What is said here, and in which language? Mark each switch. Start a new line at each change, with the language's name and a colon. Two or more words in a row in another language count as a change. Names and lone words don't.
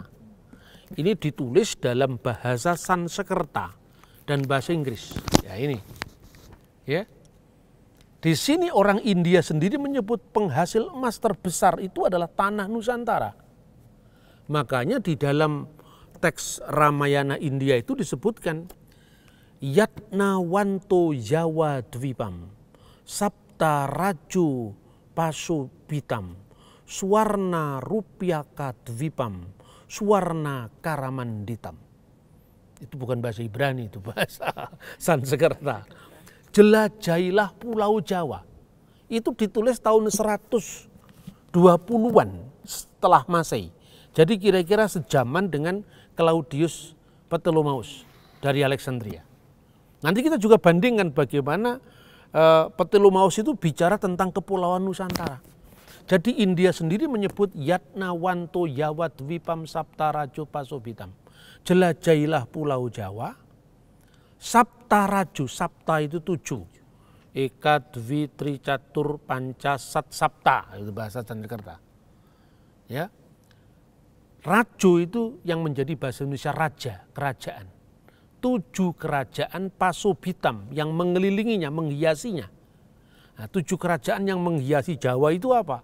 Indonesian: Ini ditulis dalam bahasa Sanskerta dan bahasa Inggris. Ya ini. Ya. Di sini orang India sendiri menyebut penghasil emas terbesar itu adalah tanah Nusantara. Makanya di dalam teks Ramayana India itu disebutkan
Sanskrit: Yatnawanto Jawa Dwipam Sapta Raju Pasubitam Suwarna Rupiaka Dwipam Suwarna Karamanditam.
Indonesian: Itu bukan bahasa Ibrani, itu bahasa Sanskerta. Jelajahilah Pulau Jawa. Itu ditulis tahun 120-an setelah Masehi. Jadi kira-kira sejaman dengan Claudius Ptolemeus dari Alexandria. Nanti kita juga bandingkan bagaimana Ptolemeus itu bicara tentang kepulauan Nusantara. Jadi India sendiri menyebut
Sanskrit: Yatnawanto Jawa Dwipam Sapta Raju Pasubitam.
Indonesian: Jelajahilah Pulau Jawa. Sapta Raju, Sapta itu 7.
Sanskrit: Eka Dwi Tri Catur Panca Sat Sapta,
Indonesian: itu bahasa Sanskerta. Ya. Raju itu yang menjadi bahasa Indonesia raja, kerajaan. 7 kerajaan Pasubitam yang mengelilinginya, menghiasinya. Nah, 7 kerajaan yang menghiasi Jawa itu apa?